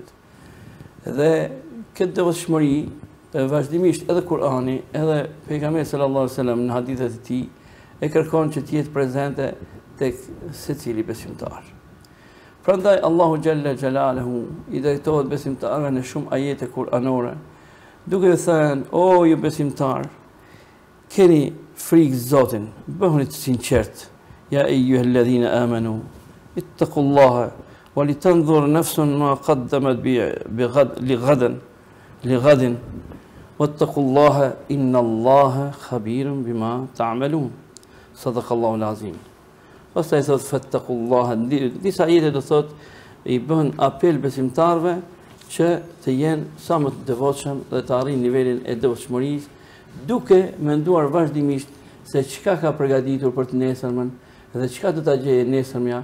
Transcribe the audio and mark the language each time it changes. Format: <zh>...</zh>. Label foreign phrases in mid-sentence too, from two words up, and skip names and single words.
<sq>Dhe këtë devotshmëri vazhdimisht edhe Kur'ani, edhe pejgamberi</sq> <ar>صلى الله عليه وسلم</ar> <sq>në hadithet e tij e kërkon që të jetë prezente tek secili besimtar. Prandaj Allahu</sq> <ar>جل جلاله</ar> <sq>i drejtohet besimtarëve në shumë ajete kuranore, duke thënë: "O ju besimtar, keni frikë Zotin, bëhuni të sinqert.</sq> <ar>يا أيها الذين آمنوا اتقوا الله ولتنظر نفس ما قدمت لغد واتقوا الله إن الله خبير بما تعملون." صدق الله العظيم.</ar> <sq>Pastaj thot fattaqullaha, disa ajete do thot i bën apel besimtarëve që të jenë sa më të devotshëm dhe të arrijnë nivelin e devotshmërisë, duke menduar vazhdimisht se çka ka përgatitur për të nesërmen dhe çka do ta gjejë nesërmja.</sq>